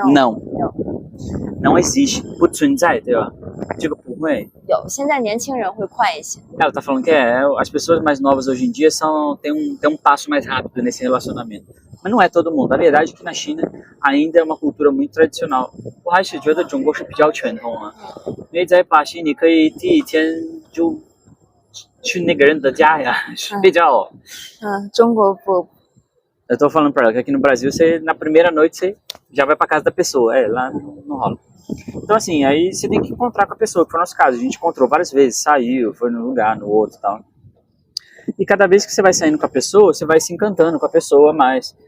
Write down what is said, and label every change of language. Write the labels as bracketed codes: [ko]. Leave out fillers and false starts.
[pt] Não existe. [zh] 不存在，对吧？这个不会。现在年轻人会快一些。 [pt] Ela tá falando que as pessoas mais novas hoje em dia têm um passo mais rápido nesse relacionamento. Mas não é todo mundo. A verdade é que na China ainda é uma cultura muito tradicional. [zh] 我还是觉得中国是比较传统啊。因为在巴西，你可以第一天就去那个人的家呀，比较。中国不。 [pt] Eu tô falando pra ela que aqui no Brasil, na primeira noite, você já vai pra casa da pessoa. Lá não rola. Então, assim, aí você tem que encontrar com a pessoa, que foi o nosso caso. A gente encontrou várias vezes, saiu, foi num lugar, no outro e tal. E cada vez que você vai saindo com a pessoa, você vai se encantando com a pessoa mais.